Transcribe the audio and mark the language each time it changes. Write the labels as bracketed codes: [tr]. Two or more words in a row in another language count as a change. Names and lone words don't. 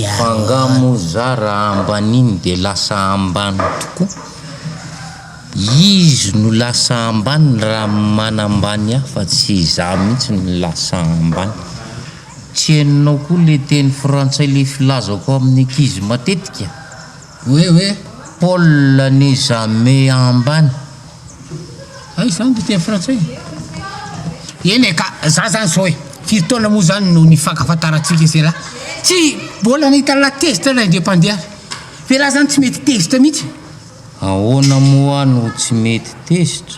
[mg] Fangamo za raha ambaniny de lasa ambany tokoa. Izy no lasa ambany raha manambany aho fa tsy za mihitsy no lasa ambany. Tsy hainao koa le teny frantsay le filazako amin'ny ankizy matetika. hoe [fr] Paul n'est jamais ambany. [mg] ay zany de teny frantsay eny ka za zany zao e firy taona moa zany no nifankafantarantsika zay lahy tsy mbola nahita la tezitra la independant fe laha zany tsy mety tezitra mihitsy Ahoana moa no tsy mety tezitra?